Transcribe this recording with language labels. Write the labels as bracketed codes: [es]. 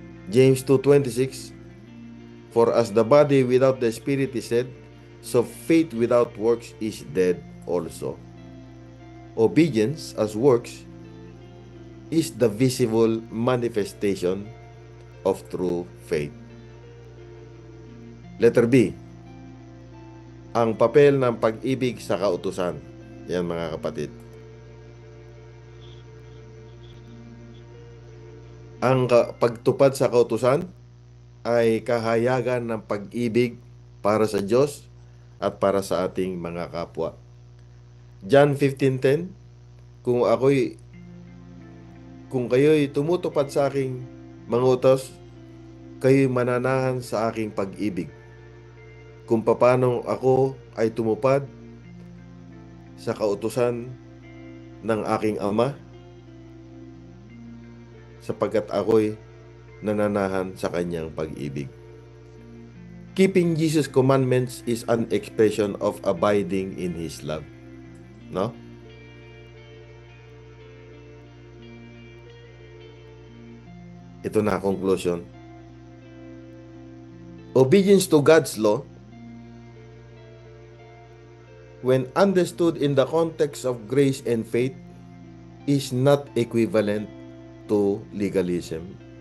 [en] James 2:26, for as the body without the spirit is dead, so faith without works is dead also. Obedience as works is the visible manifestation of true faith. [tl] Letter B, ang papel ng pag-ibig sa kautusan. Yan mga kapatid. Ang pagtupad sa kautusan ay kahayagan ng pag-ibig para sa Diyos at para sa ating mga kapwa. John 15:10, kung kayo'y tumutupad sa aking mga utos, kayo'y mananahan sa aking pag-ibig. Kung paano ako ay tumupad sa kautusan ng aking Ama, sapagkat ako'y nananahan sa kanyang pag-ibig. [en] Keeping Jesus' commandments is an expression of abiding in His love. No? [tl] Ito na conclusion. [en] Obedience to God's law, when understood in the context of grace and faith, is not equivalent to legalism.